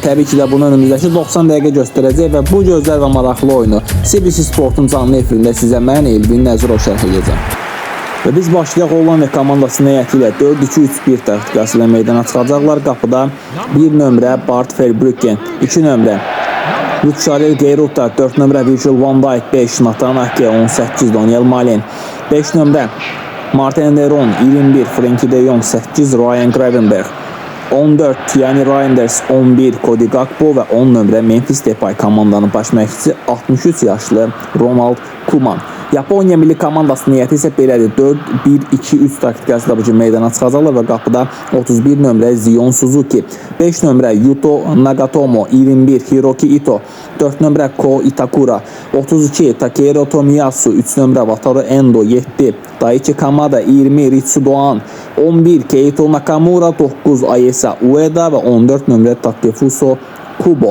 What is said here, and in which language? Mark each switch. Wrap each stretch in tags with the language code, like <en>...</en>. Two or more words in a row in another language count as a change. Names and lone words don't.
<az>Təbii ki də bunu önümüzdəki 90 dəqiqə göstərəcək və bu gözəl və maraqlı oyunu CBC Sportun canlı efirində sizə mən Elvin Nəzirov şərh edəcəm. Və biz başlayaq Hollandiya komandasının heyəti ilə 4-2-3-1 taktikası ilə meydana çıxacaqlar. Qapıda 1 nömrə Bart Verbruggen, 2 nömrə Luxarel Geyruta, 4 nömrə Virgil van Dijk, 5 Nathan Ake, 18 Daniel Malen, 5 nömrə Martin Leron, 21 Frenkie de Jong, 8 Ryan Gravenberch, 14 Thierry Reinders, 11 Cody Gakpo və 10 nömrə Memphis Depay komandanın baş məşqçisi 63 yaşlı Ronald Koeman. Yaponiya milli komandasının heyəti isə belədir. 4-1-2-3 taktikası da bu gün meydana çıxacaqlar və qapıda 31 nömrə Zion Suzuki, 5 nömrə Yuto Nagatomo, 21 Hiroki Ito, 4 nömrə Ko Itakura, 32 Takehiro Tomiyasu, 3 nömrə Wataru Endo, 7 Daichi Kamada, 20 Ritsu Doan, 11 Keito Nakamura, 9 Ayesa Ueda və 14 nömrə Takefuso Kubo.</az>